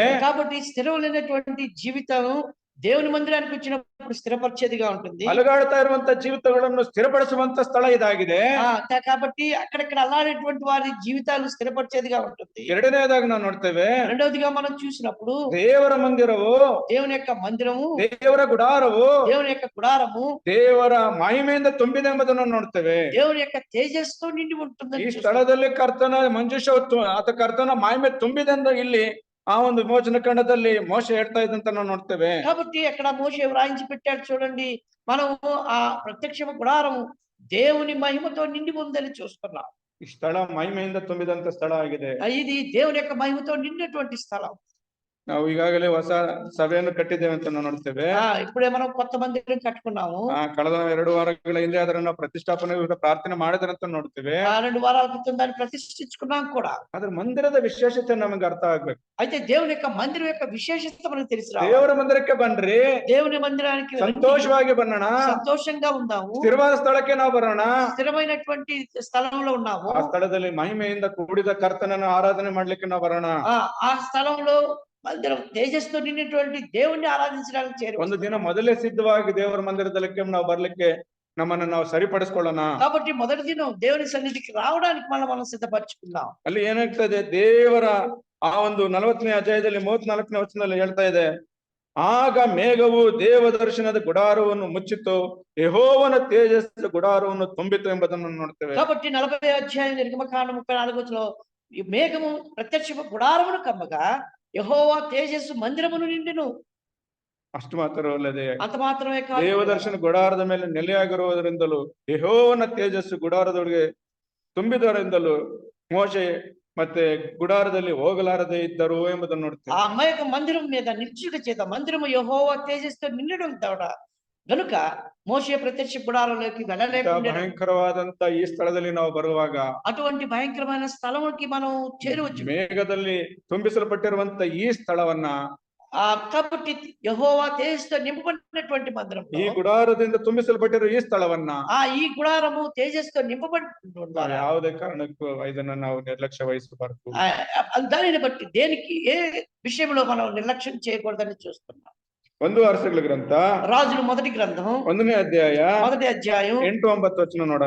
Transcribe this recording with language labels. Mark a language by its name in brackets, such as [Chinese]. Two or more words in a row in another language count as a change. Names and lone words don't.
[Telugu] కాబట్టి స్థిరం లేనటువంటి జీవితం దేవుని మందిరానికి వచ్చినప్పుడు స్థిరపరిచేదిగా ఉంటుంది. [Kannada] అలగాడుతా ఇರುವಂತ జీవితಗಳನ್ನು ಸ್ಥಿರಪಡಿಸುವಂತ ಸ್ಥಳ ಇದಾಗಿದೆ. [Telugu] కాబట్టి అక్కడక్కడ అలాడేటువంటి వారి జీవితాలు స్థిరపరిచేదిగా ఉంటుంది. [Kannada] ಎರಡನೇದಾಗಿ ನಾವು ನೋಡ್ತೇವೆ, [Telugu] రెండవదిగా మనం చూసినప్పుడు [Kannada] ದೇವರ ಮಂದಿರವು, [Telugu] దేవుని యొక్క మందిరము, [Kannada] ದೇವರ ಗುಡಾರವು, [Telugu] దేవుని యొక్క గుడారము [Kannada] ದೇವರ ಮಹಿಮೆಯಿಂದ ತುಂಬಿದೆ ಎಂಬುದನ್ನು ನೋಡ್ತೇವೆ. [Telugu] దేవుని యొక్క తేజస్సుతో నిండి ఉంటుంది. [Kannada] ಈ ಸ್ಥಳದಲ್ಲಿ ಕರ್ತನ ಮಂಜುಷ ಕರ್ತನ ಮಹಿಮೆ ತುಂಬಿದೆ ಎಂದು ಇಲ್ಲಿ ಆ ಒಂದು ವಿಮೋಚನ ಕಾಂಡದಲ್ಲಿ ಮೋಶೆ ಹೇಳ್ತಾ ಇದ್ದಂತ ನಾವು ನೋಡ್ತೇವೆ. [Telugu] కాబట్టి అక్కడ మోషే వ్రాయించి పెట్టాడు చూడండి, మనము ఆ ప్రత్యక్ష గుడారము దేవుని మహిమతో నిండి ఉందని చూస్తున్నాం. [Kannada] ಈ ಸ್ಥಳ ಮಹಿಮೆಯಿಂದ ತುಂಬಿದಂತ ಸ್ಥಳ ಆಗಿದೆ. [Telugu] ఇది దేవుని యొక్క మహిమతో నిండినటువంటి స్థలం. [Kannada] ನಾವು ಈಗಾಗಲೇ ಹೊಸ ಸಭೆಯನ್ನು ಕಟ್ಟಿದ್ದೇವೆ ಅಂತ ನಾವು ನೋಡ್ತೇವೆ. [Telugu] ಇప్పుడే మనం కొత్త మందిరం కట్టుకున్నాము. [Kannada] ಕಳೆದ 2 ವಾರಗಳ ಹಿಂದೆ ಅದನ್ನ ಪ್ರತಿಷ್ಠಾಪನೆ ಪ್ರಾರ್ಥನೆ ಮಾಡಿದ್ರಂತ ನೋಡ್ತೇವೆ. [Telugu] 2 వారాల క్రితం దాన్ని ప్రతిష్ఠించుకున్నాం కూడా. [Kannada] ಅದ್ರ ಮಂದಿರದ ವಿಶೇಷತೆ ನಮಗೆ ಅರ್ಥ ಆಗ್ಬೇಕು. [Telugu] అయితే దేవుని యొక్క మందిరం యొక్క విశేషత మనకు తెలిసి రావాలి. [Kannada] ದೇವರ ಮಂದಿರಕ್ಕೆ ಬನ್ರಿ, [Telugu] దేవుని మందిరానికి [Kannada] ಸಂತೋಷವಾಗಿ ಬರೋಣ, [Telugu] ಸಂತೋಷంగా ఉందాము, [Kannada] ಸ್ಥಿರವಾದ ಸ್ಥಳಕ್ಕೆ ನಾವು ಬರೋಣ. [Telugu] స్థిరమైనటువంటి స్థలంలో ఉన్నాము. [Kannada] ಆ ಸ್ಥಳದಲ್ಲಿ ಮಹಿಮೆಯಿಂದ ಕೂಡಿದ ಕರ್ತನನ್ನು ಆರಾಧನೆ ಮಾಡ್ಲಿಕ್ಕೆ ನಾವು ಬರೋಣ. [Telugu] ఆ స్థలంలో మందిరం తేజస్సుతో నిండినటువంటి దేవుణ్ణి ఆరాధించడానికి చేరి [Kannada] ಒಂದು ದಿನ ಮೊದಲೇ ಸಿದ್ಧವಾಗಿ ದೇವರ ಮಂದಿರದಕ್ಕೆ ನಾವು ಬರ್ಲಿಕ್ಕೆ ನಮ್ಮನ್ನು ನಾವು ಸರಿಪಡಿಸ್ಕೊಳ್ಳೋಣ. [Telugu] కాబట్టి మొదటి దినం దేవుని సన్నిధికి రావడానికి మనం సిద్ధపరచుకుందాం. [Kannada] ಅಲ್ಲಿ ಏನಾಗ್ತದೆ, ದೇವರ ಆ ಒಂದು 40ನೇ ಅಧ್ಯಾಯದಲ್ಲಿ 34ನೇ ವಚನದಲ್ಲಿ ಹೇಳ್ತಾ ಇದೆ, ಆಗ ಮೇಘವು ದೇವ ದರ್ಶನದ ಗುಡಾರವನ್ನು ಮುಚ್ಚಿತು, ಯೆಹೋವನ ತೇಜಸ್ಸು ಗುಡಾರವನ್ನು ತುಂಬಿತು ಎಂಬುದನ್ನು ನೋಡ್ತೇವೆ. [Telugu] కాబట్టి 40వ అధ్యాయం నిర్గమకాండం 34వ వచనంలో ఈ మేఘము ప్రత్యక్ష గుడారమును కమ్మగా యెహోవా తేజస్సు మందిరమును నిండును. [Kannada] ಅಷ್ಟು ಮಾತ್ರವಲ್ಲದೆ [Telugu] అంత మాత్రమే కాదు, [Kannada] ದೇವದರ್ಶನ ಗುಡಾರದ ಮೇಲೆ ನೆಲೆಯಾಗಿರುವುದರಿಂದಲೂ ಯೆಹೋವನ ತೇಜಸ್ಸು ಗುಡಾರದೊಳಗೆ ತುಂಬಿದರಿಂದಲೂ ಮೋಶೆ ಮತ್ತೆ ಗುಡಾರದಲ್ಲಿ ಹೋಗಲಾರದೆ ಇದ್ದರು ಎಂಬುದನ್ನು ನೋಡ್ತೇವೆ. [Telugu] ఆ మేఘ మందిరం మీద నిల్చుట చేత మందిరము యెహోవా తేజస్సుతో నిండడం ద్వారా గనుక మోషే ప్రత్యక్ష గుడారంలోకి వెళ్ళలేకుండా [Kannada] ಭಯಂಕರವಾದಂತ ಈ ಸ್ಥಳದಲ್ಲಿ ನಾವು ಬರುವಾಗ [Telugu] అటువంటి భయంకరమైన స్థలముకి మనం చేరవచ్చు. [Kannada] ಮೇಘದಲ್ಲಿ ತುಂಬಿಸಲ್ಪಟ್ಟಿರುವಂತ ಈ ಸ್ಥಳವನ್ನ [Telugu] కాబట్టి యెహోవా తేజస్సుతో నింపబడినటువంటి మందిరం, [Kannada] ಈ ಗುಡಾರದಿಂದ ತುಂಬಿಸಲ್ಪಟ್ಟಿರುವ ಈ ಸ್ಥಳವನ್ನ [Telugu] ఈ గుడారము తేజస్సుతో నింపబడి [Kannada] ಯಾವುದೇ ಕಾರಣಕ್ಕೂ ಇದನ್ನ ನಾವು ನಿರ್ಲಕ್ಷ್ಯ ವಹಿಸಬಾರದು. [Telugu] దానిని బట్టి దేనికి ఏ విషయంలో మనం నిర్లక్ష్యం చేయకూడదని చూస్తున్నాం. [Kannada] 1 ಅರಸಗಳ ಗ್ರಂಥ [Telugu] రాజుల మొదటి గ్రంథం [Kannada] 1ನೇ ಅಧ್ಯಾಯ [Telugu] మొదటి అధ్యాయం 8-9 వచనం ನೋಡೋಣ.